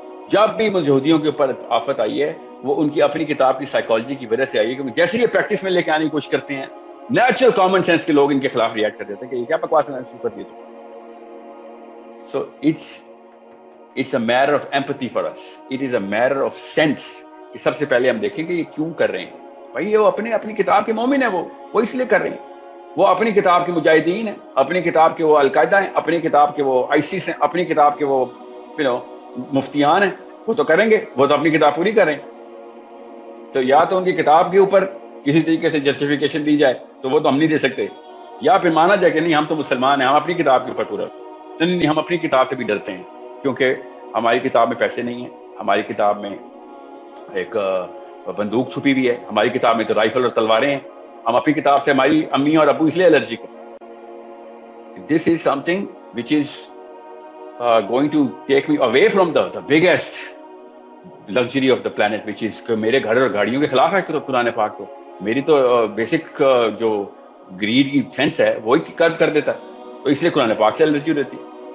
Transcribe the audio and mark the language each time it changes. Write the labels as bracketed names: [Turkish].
[Urdu] جب بھی یہودیوں کے اوپر آفت آئی ہے، وہ ان کی اپنی کتاب کی سائیکالوجی کی وجہ سے آئی ہے، کیونکہ جیسے یہ پریکٹس میں لے کے آنے کی کوشش کرتے ہیں، نیچرل کامن سینس کے لوگ ان کے خلاف ریئیکٹ کر دیتے ہیں کہ یہ کیا بکواس کر دیے. [English] So it's a matter of empathy for us. It is a matter of sense. [Urdu] کہ سب سے پہلے ہم دیکھیں کہ یہ کیوں کر رہے ہیں. بھائی وہ اپنی کتاب کے مومن ہیں، وہ اس لیے کر رہے ہیں. وہ اپنی کتاب کے مجاہدین ہیں، اپنی کتاب کے وہ القاعدہ ہیں، اپنی کتاب کے وہ آئیسس ہیں، اپنی کتاب کے وہ مفتیان ہیں. وہ تو کریں گے، وہ تو اپنی کتاب پوری کر رہے ہیں. تو یا تو ان کی کتاب کے اوپر کسی طریقے سے جسٹیفیکیشن دی جائے تو وہ تو ہم نہیں دے سکتے، یا پھر مانا جائے کہ نہیں ہم تو مسلمان ہیں، ہم اپنی کتاب کے اوپر پورا نہیں، ہم اپنی کتاب سے بھی ڈرتے ہیں کیونکہ ہماری کتاب میں پیسے نہیں ہیں، ہماری کتاب میں ایک بندوق چھپی ہوئی ہے، ہماری کتاب میں تو رائفل اور تلواریں ہیں، ہم اپنی کتاب سے ہماری امی اور ابو اس لیے الرجک ہیں. [English] This is something which is going to take me away from the biggest luxury of the planet, which is [Urdu] کہ میرے گھر اور گاڑیوں کے خلاف ہے قرآن پاک. تو میری تو بیسک جو گریڈ کی سینس ہے وہی کرب کر دیتا ہے، تو اس لیے قرآن پاک سے الرجی رہتی ہے.